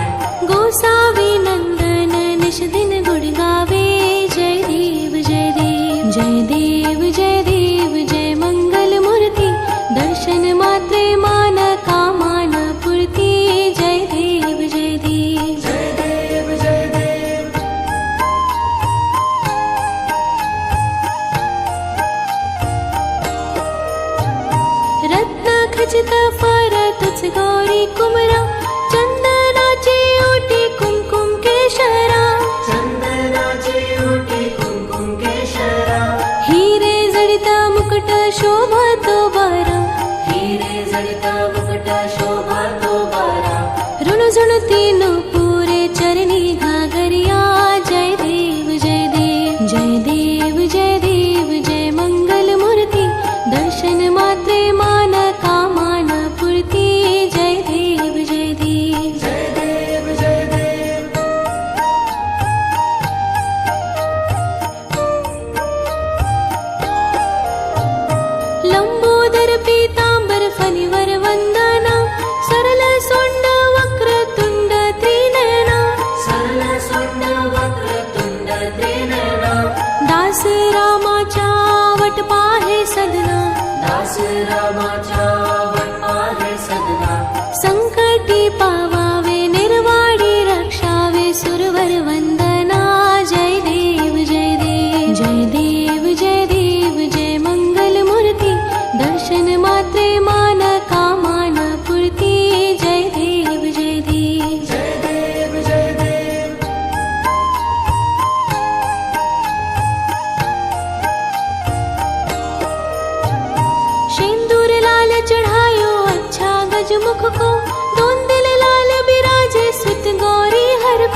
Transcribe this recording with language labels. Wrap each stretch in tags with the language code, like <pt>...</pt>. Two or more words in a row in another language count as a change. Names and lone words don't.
<mr>गोसावी नंदन निश दिन गुण गावे। जय देव जय देव जय देव जय देव जय मंगल मूर्ति, दर्शन मात्रे मान कामान पूर्ति। जय देव जय देव जय देव जय देव। रत्न खचित फार तुझ गौरी कुमरा, चंदनाचे ओटी कुमकुम केशरा। चंदनाचे ओटी कुमकुम केशरा, हिरे जडित मुकुट शोभा तो बारा। हिरे जडित मुकुट शोभा तो बारा। ऋण तीनों पूरे चरणी घाघरिया। जय देव जय देव जय देव जय देव जय मंगल मूर्ति, दर्शन मात्रे मान कामान पूर्ति। जय देव जय देव जय देव जय देव। लंबोदर पीतांबर फणिवर वंदना, सरल सोंड वक्रतुंड त्रिनयना। सरल सोंड वक्रतुंड त्रिनयना, दास रामाच्या वटपाहे सदना। दास रामाच्या वटपाहे सदना, संकटी पावावे निर्वाणी रक्षावे सुरवर वंदना। जय देव जय देव जय देव जय देव जय मंगल मूर्ति, दर्शन मात्रे मान कामान पूर्ति। जय देव जय देव जय देव जय देव।</mr> <hi>सिंदूर लाल चढ़ायो अच्छा गजमुख को, दोन दिल लाल बिराजे सुत गौरी हर को।</hi>